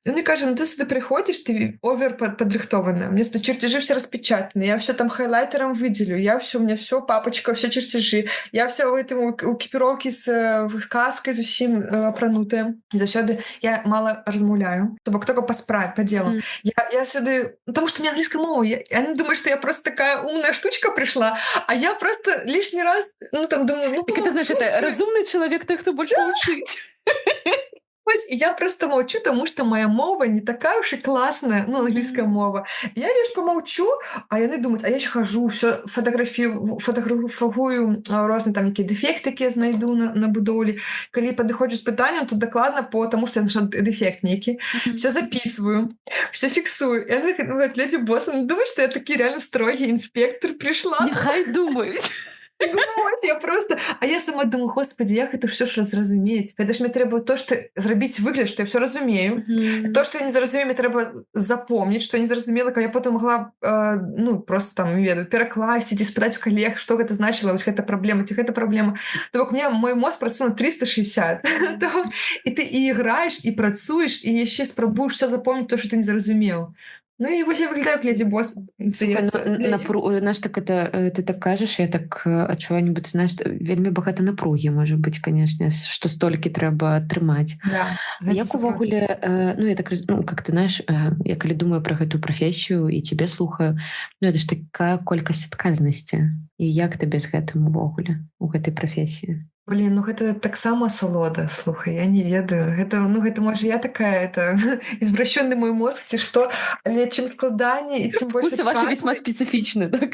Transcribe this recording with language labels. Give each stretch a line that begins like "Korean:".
Belarusian: І он мне кажа, ты сюды прыходзіш, ты овер падрыхтованная.
Russian: Мне тут чертежи все распечатаны, я все там хайлайтером выделю, у меня все папочка, все чертежи, я вся в этом у экіпіроўкі з каскай
Belarusian: зусім апранутая. І заўсёды я мала размаўляю, то бок
Russian: только
Belarusian: по справе,
Russian: по делу. Я сюды, потому что у меня английская мова, они думают, что я просто такая умная штучка пришла, а я просто лишний раз, думаю, так это значит, это разумный человек, той, хто больше учить. Я просто молчу, потому что моя мова не такая уж и классная, английская мова. Я лишь помолчу, а яны думают, а я еще хожу, все фотографую разные там некие дефекты,
Belarusian: які я знайду на будоўлі. Калі падыходжу з пытаннем, то докладно
Russian: по тому, что я нашла дефект некий. Все записываю, все фиксую. И они говорят, леди босс, они думают, что я такой реально строгий инспектор пришла. Нехай думают. А я сама думаю, господи, як это все ж разразумець.
Belarusian: Гэта ж мне трэба то, што зрабіць выгляд, што я все разумею. То, што я не зразумею, мне трэба запомніць, што я не зразумела, каб я потым могла просто там, ведаю, перакласціць і спытаць у калег, што гэта значыла, вось гэта праблема, ці гэта праблема. То бок мне мой мозг працуе на 360. І ты і іграеш, і працуеш, і яшчэ спрабуеш все запомніць то, што ты не зразумеў. І вось я выглядаю, як леди босс, здаецца.
Russian: Знаешь, так это
Belarusian: ты так кажаш, я так адчуваю, нібыта,
Russian: знаешь,
Belarusian: вельмі багата напругі, можа быць, канешне, што столькі трэба атрымаць. Да, як увогуле, я так,
Russian: как ты знаешь,
Belarusian: я калі думаю пра гэтую прафесію і цябе слухаю, это ж такая колькасць адказнасці. І як табе з гэтым увогуле, у гэтай прафесіі? Блин, гэта таксама асалода, слухай, я не ведаю. Гэта можа я такая,
Russian: извращенный мой мозг,
Belarusian: ці што, але чым складаней і тим больше
Russian: Вкусы ваши весьма специфичны, да?